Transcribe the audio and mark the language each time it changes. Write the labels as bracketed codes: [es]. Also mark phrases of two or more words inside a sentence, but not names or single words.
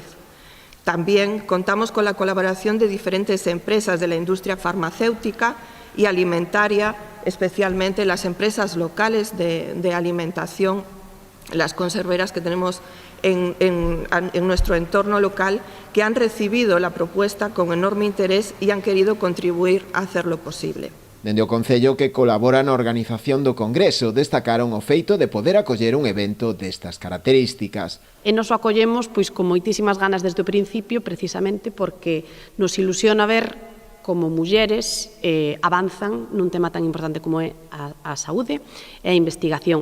[es] También contamos con la colaboración de diferentes empresas de la industria farmacéutica y alimentaria, especialmente las empresas locales de alimentación, las conserveras que tenemos en nuestro entorno local, que han recibido la propuesta con enorme interés y han querido contribuir a hacerlo posible. [gl] Dende o Concello, que colabora na organización do Congreso, destacaron o feito de poder acoller un evento destas características. E nos o acollemos con moitísimas ganas desde o principio, precisamente porque nos ilusiona ver como mulleres avanzan nun tema tan importante como é a saúde e a investigación.